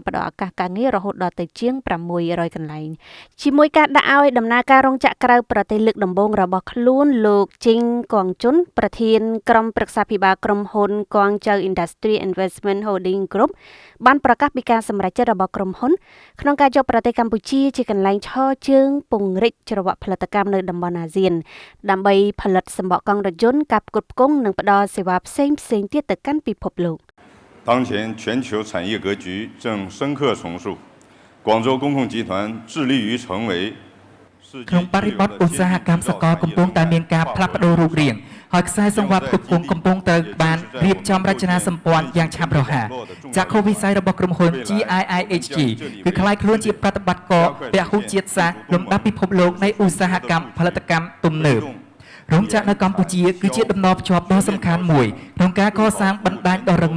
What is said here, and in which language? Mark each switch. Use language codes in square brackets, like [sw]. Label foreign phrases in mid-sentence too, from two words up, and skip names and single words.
[km] ផ្ដល់ឱកាសការងាររហូតដល់ទៅជាង600កន្លែងជាមួយការដាក់ឲ្យដំណើរការរោងចក្រក្រៅប្រទេសលើកដំបូងរបស់ខ្លួនលោកជីងកងជុនប្រធានក្រុមប្រឹក្សាភិបាលក្រុមហ៊ុន Guangzhou Industry Investment Holding Group បានប្រកាសពីការសម្រេចចិត្តរបស់ក្រុមហ៊ុនក្នុងការយកប្រទេសកម្ពុជាជាកន្លែងឈរជើងពង្រីកច្រវាក់ផលិតកម្មនៅតំបន់អាស៊ានដើម្បីផលិតសម្បកកង់រថយន្តការផ្គត់ផ្គង់និងផ្ដល់សេវាផ្សេងៗទៀតទៅកាន់ពិភពលោក [zh] 当前全球产业格局正深刻重塑广州公控集团致力于成为 [km] ក្នុងបរិបទឧស្សាហកម្មសកលកំពុងតែមានការផ្លាស់ប្ដូររូបរាងហើយខ្សែសង្វាក់ផ្គត់ផ្គង់កំពុងត្រូវបានរៀបចំរចនាសម្ព័ន្ធយ៉ាងឆាប់រហ័សចក្ខុវិស័យរបស់ក្រុមហ៊ុន GIIHG គឺក្លាយខ្លួនជាប្រតិ បត្តិការពហុជាតិសាសន៍លំដាប់ពិភពលោកនៃឧស្សាហកម្មផលិតកម្មទំនើបរោងចក្រនៅកម្ពុជាគឺជាដំណភ្ជាប់ដ៏សំខាន់មួយក្នុងការកសាងបណ្ដាញដ៏រឹង